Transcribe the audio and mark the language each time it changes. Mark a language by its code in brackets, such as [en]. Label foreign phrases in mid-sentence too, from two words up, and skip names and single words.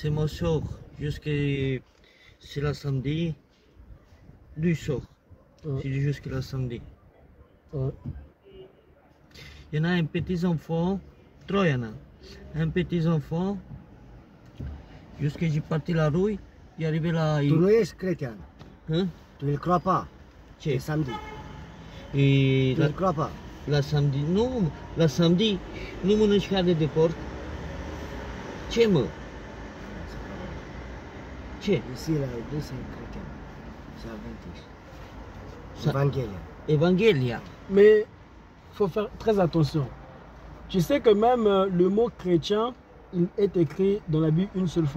[fr] C'est mon soeur, jusqu'à c'est la samedi, 2 soirs. C'est jusqu'à le samedi. Il y en a un petit enfant, 3 il y en a. Un petit enfant, jusqu'à j'ai parti la rue, il est arrivé là. [ro] Tu nu ești chrétien. Hein? [fr] Tu îl crois pas. [ro] Ce? E samedi. [fr] Et Tu îl crois pas. la samedi, nu, la samedi, [ro] nu mănânci carne de porc. Ce mă? Ce? [fr] Ici, la église, c'est chrétien. C'est adventiste. Ça- [ro] Evanghelia. Evanghelia. [fr] Mais il faut faire très attention. Tu sais que même le mot chrétien, il est écrit dans la Bible une seule fois.